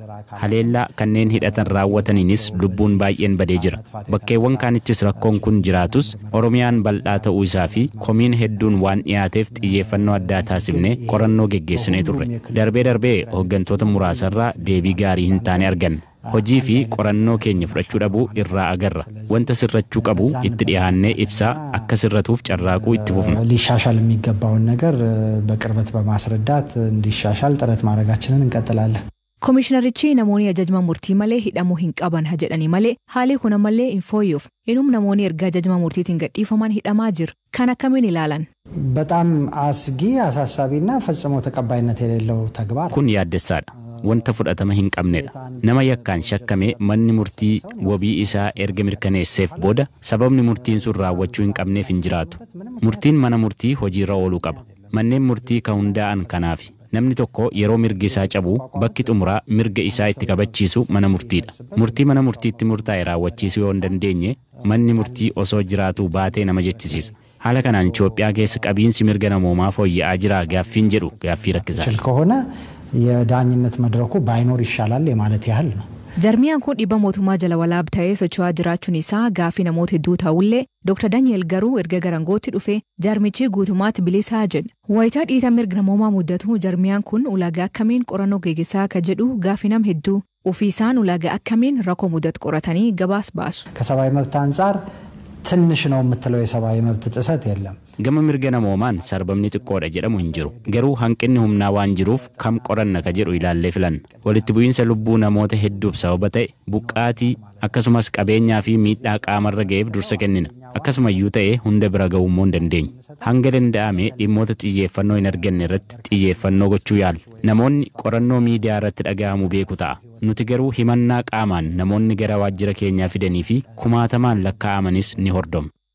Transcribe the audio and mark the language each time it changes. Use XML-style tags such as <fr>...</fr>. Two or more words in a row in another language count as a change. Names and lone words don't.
<om>haleellaa kanneen hidhatan raawwataniinis lubbuun baay'een badee jira bakkeewwan kaanittis rakkoon kun jiraatus oromiyaan bal'aa ta'uu isaa fi komiin hedduun waan dhiyaateef xiyyeeffannoo addaa taasifnee qorannoo geggeessinee turre darbee hooggantoota muraasarraa deebii gaarii hin taane arganne hojii fi qorannoo keenya fudhachuu dhabuu irraa agarra wanta sirrachuu qabu itti dhiyaannee ibsaa akka sirratuuf carraaquu itti fufna</om> <am>ሊሻሻል የሚገባውን ነገር በቅርበት በማስረዳት እንዲሻሻል ጥረት ማድረጋችንን እንቀጥላለን</am> <om>Komishinarichi namoonni ajajma murtii malee hidhamuu hin qaban jedhanii malee haalii kun ammallee hin fooyyoof inum namoonni erga ajajma murtiitiin gadhiifaman hidhamaa jiru kan akkamiin ilaalan</om> <am>በጣም አስጊ አሳሳቢና ፈጽሞ ተቀባይነት የሌለው ተግባር</am> <om>kun yaaddessaadha wanta fudhatama hin qabnedha nama yakkaan shakkamee manni murtii wabii isaa erga mirkaneesseef booda sababni murtiin sun raawwachuu hin qabneef hin jiraatu murtiin mana murtii hojiirra ooluu qaba manneen murtii ka hundaa'an kanaafi namni tokko yeroo mirgi isaa cabu bakki xumuraa mirga isaa itti kabachiisu mana murtiidha murtii mana murtiitti murtaa'e raawwachiisuu yoo hin dandeenye manni murtii osoo jiraatu baatee nama jechisiisa haala kanaan Itoophiyaa keessa qabiinsi mirga namoomaa fooyya'aa jira gaaffiin jedhu gaaffii rakkisaadha</om> <am>ከሆነ የዳኝነት መድረኩ ባይኖር ይሻላል የማለት ያህል ነው</am> <om>Jarmiyaan kun dhibba mootummaa jala walaab ta'ee socho'aa jiraachuun isaa gaaffii namoota hedduu ta'ullee Dr. Daniel garuu erga garangootti dhufe jarmichi guutumaatti bilisaa jedha. Wayitaa dhiita mirga namoomaa muddatu jarmiyaan kun ulaagaa akkamiin qorannoo geggeessaa akka jedhu gaaffii nam hedduu ofiisaan ulaagaa akkamiin rakkoo muddatu qoratanii gabaas baasu.</om> <am>ከሰብአዊ መብት አንፃር ትንሽ ነው የምትለው የሰብአዊ መብት ጥሰት የለም</am> <om>gama mirga namoomaan sarbamni xiqqoodha jedhamu hin jiru garuu hanqinni humnaa waan jiruuf kam qoranna ka jedhu ilaallee filanna walitti bu'iinsa lubbuu namoota hedduuf sababa ta'e buqqaatii akkasumas qabeenyaa fi miidhaa qaamarra ga'eef dursa kennina akkasumayyuu ta'e hunda bira ga'uu hin dandeenyu hanga danda'ame dhimmoota xiyyeeffannoo hin arganne irratti xiyyeeffannoo gochuu yaalla namoonni qorannoo miidiyaa irratti dhaga'amu beeku ta'a nuti garuu himannaa qaamaan namoonni gara waajjira keenyaa fidanii fi kumaatamaan lakkaa'amanis ni hordofna.</om>